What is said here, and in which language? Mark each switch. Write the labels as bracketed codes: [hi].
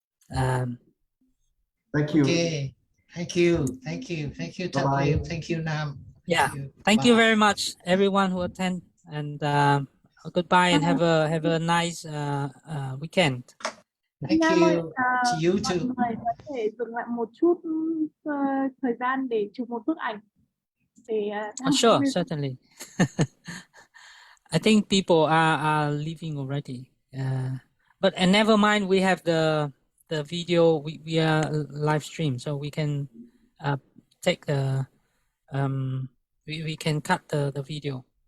[en] Thank you. Okay. Thank you, Tat Lim. Thank you, Nam. Thank you very much, everyone who attend, and goodbye and have a nice weekend. Thank you. To you [vi] Mọi [en] too. [vi] người có thể dừng lại một chút thời gian để chụp một bức ảnh để [en] Sure, certainly. I think people are leaving already. But never mind, we have the video. We are live stream, so we can take the we can cut the video.